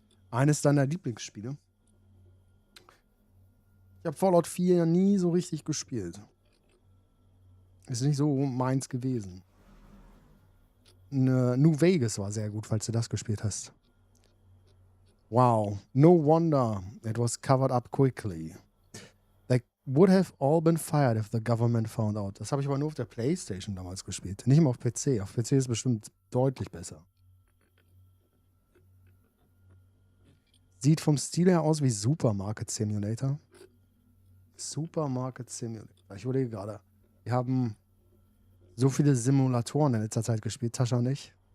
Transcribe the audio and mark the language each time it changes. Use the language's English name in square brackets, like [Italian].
[German] Eines deiner Lieblingsspiele? Ich habe Fallout 4 nie so richtig gespielt. Ist nicht so meins gewesen. New Vegas war sehr gut, falls du das gespielt hast. Wow. [English] No wonder it was covered up quickly. They would have all been fired if the government found out. [German] Das habe ich aber nur auf der PlayStation damals gespielt. Nicht immer auf PC. Auf PC ist es bestimmt deutlich besser. Sieht vom Stil her aus wie Supermarket Simulator. Supermarket Simulator. Ich überlege gerade. Wir haben so viele Simulatoren in letzter Zeit gespielt, Tascha und ich.